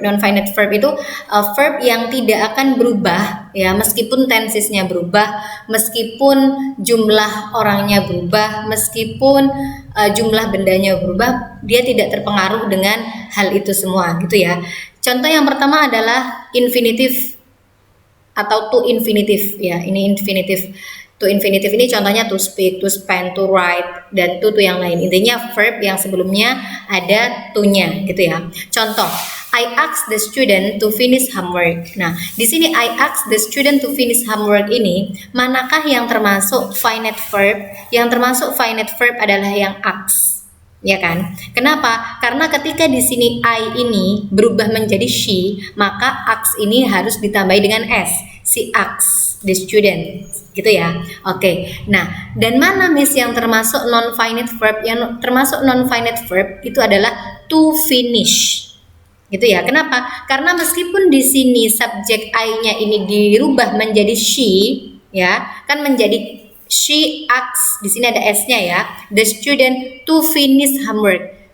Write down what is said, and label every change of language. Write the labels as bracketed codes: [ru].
[id] Non-finite verb itu verb yang tidak akan berubah ya, meskipun tensesnya berubah, meskipun jumlah orangnya berubah, meskipun jumlah bendanya berubah, dia tidak terpengaruh dengan hal itu semua, gitu ya. Contoh yang pertama adalah infinitive atau to infinitive ya. Ini infinitive. To infinitive ini contohnya to speak, to spend, to write, dan to yang lain. Intinya verb yang sebelumnya ada to-nya, gitu ya. [en] Contoh, I asked the student to finish homework. [id] Nah, di sini I asked the student to finish homework ini, manakah yang termasuk finite verb? Yang termasuk finite verb adalah yang asked, ya kan? Kenapa? Karena ketika di sini I ini berubah menjadi she, maka asked ini harus ditambahi dengan s. [en] She asked the student, gitu ya. [id] Oke. Nah, dan mana Miss yang termasuk non-finite verb? Yang termasuk non-finite verb itu adalah to finish, gitu ya. Kenapa? Karena meskipun di sini subjek I-nya ini dirubah menjadi she, ya, kan menjadi she asks, di sini ada s-nya ya. [en] The student to finish homework.